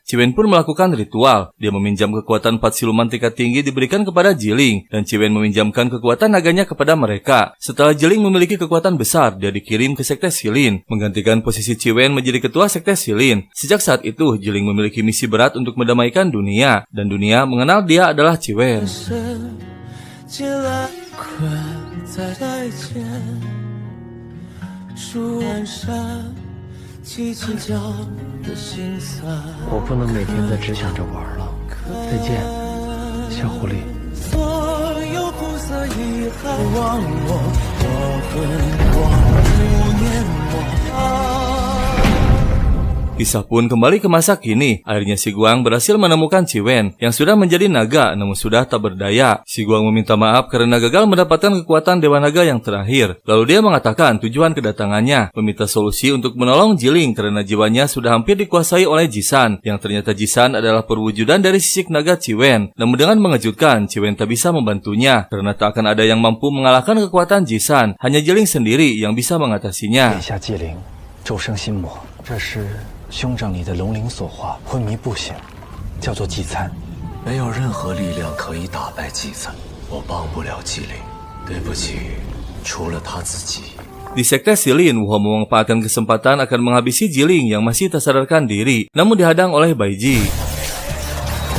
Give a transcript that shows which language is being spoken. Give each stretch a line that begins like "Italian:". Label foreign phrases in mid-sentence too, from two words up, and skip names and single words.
Indonesian: Ciwen pun melakukan ritual. Dia meminjam kekuatan 4 siluman tingkat tinggi diberikan kepada Jiling, dan Ciwen meminjamkan kekuatan naganya kepada mereka. Setelah Jiling memiliki kekuatan besar, dia dikirim ke sekte Silin, menggantikan posisi Ciwen menjadi ketua sekte Silin. Sejak saat itu, Jiling memiliki misi berat untuk mendamaikan dunia, dan dunia mengenal dia adalah Ciwen.
Chinese: 再见，树岸上叽叽叫的心酸。我不能每天再只想着玩了。再见，小狐狸。所有苦涩遗憾，忘我，我恨我，不念我。
Indonesian: Kisah pun kembali ke masa kini. Akhirnya si Guang berhasil menemukan Ciwen yang sudah menjadi naga namun sudah tak berdaya. Si Guang meminta maaf karena gagal mendapatkan kekuatan Dewa Naga yang terakhir. Lalu dia mengatakan tujuan kedatangannya, meminta solusi untuk menolong Jiling karena jiwanya sudah hampir dikuasai oleh Jisan, yang ternyata Jisan adalah perwujudan dari sisik naga Ciwen. Namun dengan mengejutkan, Ciwen tak bisa membantunya karena tak akan ada yang mampu mengalahkan kekuatan Jisan. Hanya Jiling sendiri yang bisa mengatasinya.
Chinese: 眼下祭灵，骤生心魔，这是 兄长你的龙灵所化，昏迷不醒，叫做祭参。没有任何力量可以打败祭参，我帮不了祭灵，对不起，除了他自己。
Indonesian: Di sekte Silin, Wuho memanfaatkan kesempatan akan menghabisi Jiling yang masih tak sadarkan diri, namun dihadang oleh Bai Ji.